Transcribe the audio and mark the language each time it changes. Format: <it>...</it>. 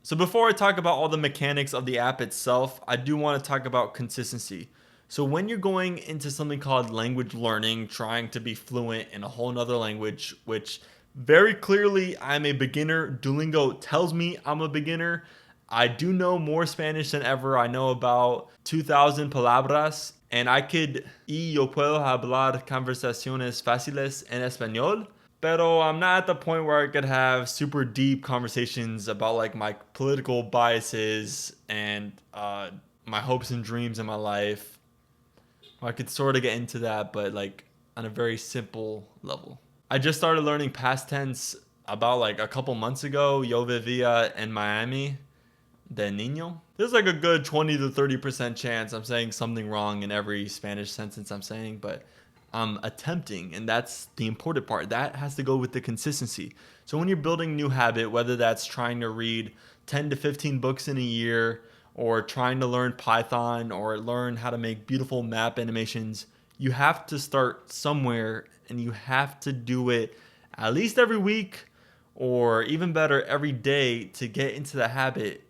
<en>So before I talk about all the mechanics of the app itself, I do want to talk about consistency. So when you're going into something called language learning, trying to be fluent in a whole nother language, which very clearly I'm a beginner. Duolingo tells me I'm a beginner. I do know more Spanish than ever. I know about 2,000</en> <es>palabras, and yo puedo hablar conversaciones fáciles en español. Pero</es> <en>I'm not at the point where I could have super deep conversations about like my political biases and my hopes and dreams in my life. I could sort of get into that, but like on a very simple level. I just started learning past tense about like a couple months ago.</en> <es>Yo vivía en Miami de niño.</es> <en>There's like a good 20 to 30% chance I'm saying something wrong in every Spanish sentence I'm saying, but I'm attempting, and that's the important part. That has to go with the consistency. So when you're building a new habit, whether that's trying to read 10 to 15 books in a year, or trying to learn Python, or learn how to make beautiful map animations, you have to start somewhere, and you have to do it at least every week, or even better, every day, to get into the habit.</en>